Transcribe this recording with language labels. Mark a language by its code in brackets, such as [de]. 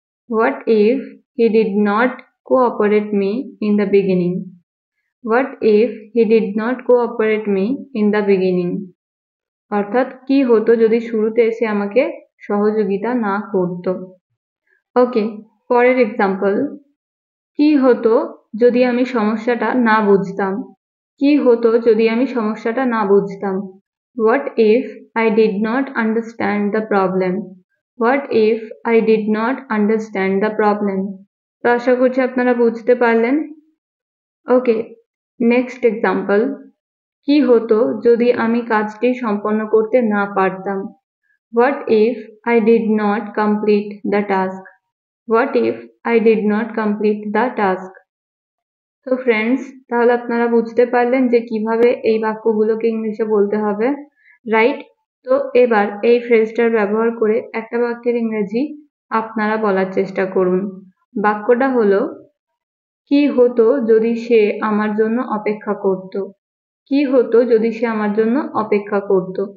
[en] what if he did not cooperate me in the beginning, what if he did not cooperate me in the beginning, [bn] অর্থাৎ কি হতো যদি শুরুতে সে আমাকে সহযোগিতা না করত। ওকে, পরের এক্সাম্পল, কি হতো যদি আমি সমস্যাটা না বুঝতাম, কি হতো যদি আমি সমস্যাটা না বুঝতাম। [en] What if I did not understand the problem? What if I did not understand the problem? [bn] তো আশা করছি আপনারা বুঝতে পারলেন। ওকে, নেক্সট এক্সাম্পল, কি হতো যদি আমি কাজটি সম্পন্ন করতে না পারতাম। What if I did not complete the task? What if I did not complete the task? তো ফ্রেন্ডস, তাহলে আপনারা বুঝতে পারলেন যে কিভাবে এই বাক্যগুলোকে ইংলিশে বলতে হবে, রাইট? তো এবার এই ফ্রেজটার ব্যবহার করে একটা বাক্যের ইংরেজি আপনারা বলার চেষ্টা করুন। বাক্যটা হলো কি হতো যদি সে আমার জন্য অপেক্ষা করত, কি হতো যদি সে আমার জন্য অপেক্ষা করত।